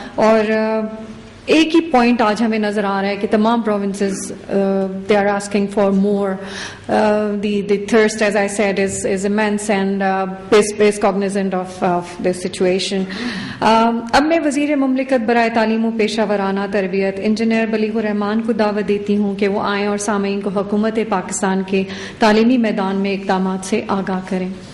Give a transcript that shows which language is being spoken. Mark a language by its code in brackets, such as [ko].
[ur] اور ایک ہی پوائنٹ آج ہمیں نظر آ رہا ہے کہ تمام provinces [en] They are asking for more. The thrust, as I said, is immense and is cognizant of this situation. [ur] اب میں وزیر مملکت برائے تعلیم و پیشہ ورانہ تربیت انجینئر بلیغ الرحمان کو دعوت دیتی ہوں کہ وہ آئیں اور سامعین کو حکومت پاکستان کے تعلیمی میدان میں اقدامات سے آگاہ کریں.